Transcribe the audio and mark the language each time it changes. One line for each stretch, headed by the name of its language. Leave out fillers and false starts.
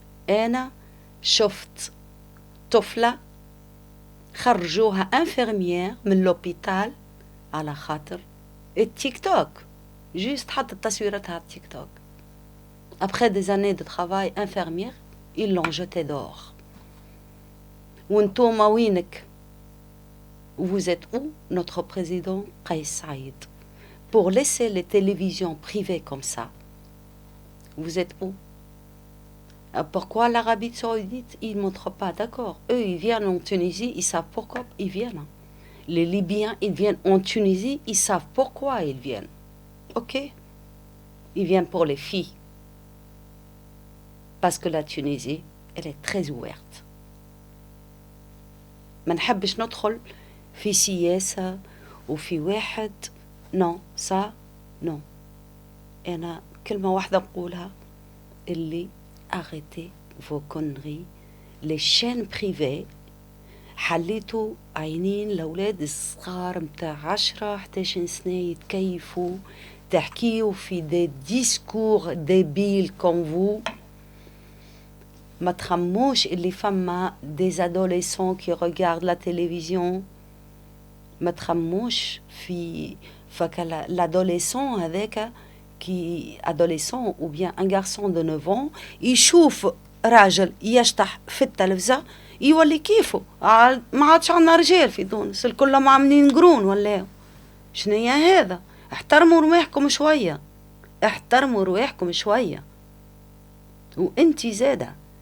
Arabic: أنا شفت طفلة خرجوها انفيرميير من لوبيتال على خاطر التيك توك، جيست حطت تصويرتها على التيك توك.
French: Après des années de travail infirmière, ils l'ont jetée dehors.
Arabic: وانتوما وينك؟
French: Vous êtes où, notre président Kais Saïd? Pour laisser les télévisions privées comme ça, vous êtes où? Pourquoi l'Arabie Saoudite, ils ne montrent pas, d'accord? Eux, ils viennent en Tunisie, ils savent pourquoi ils viennent. Les Libyens, ils viennent en Tunisie, ils savent pourquoi ils viennent. Ok? Ils viennent pour les filles. Parce que la Tunisie, elle est très ouverte.
Arabic: ما نحبش ندخل في سياسة وفي واحد.
French: non, ça, non.
Arabic: أنا كلمة واحدة نقولها، اللي
French: arrêtez vos conneries. Les chaînes privées
Arabic: حليتوا عينين لأولاد الصغار متاع 10-11 سنة يتكيفوا، تحكيوا في
French: des discours débiles comme vous.
Arabic: ما تخموش اللي فما
French: des adolescents qui regardent la télévision.
Arabic: ما تخموش في
French: l'adolescent
Arabic: هذاك
French: qui adolescent ou bien un garçon de 9 ans
Arabic: يشوف راجل يشطح في التلفزة يولي كيفه. ما عادش عندنا رجال في تونس، الكل عاملين قرون ولا شنيا هذا؟ احترموا رواحكم شوية، احترموا رواحكم شوية. وانتي زادة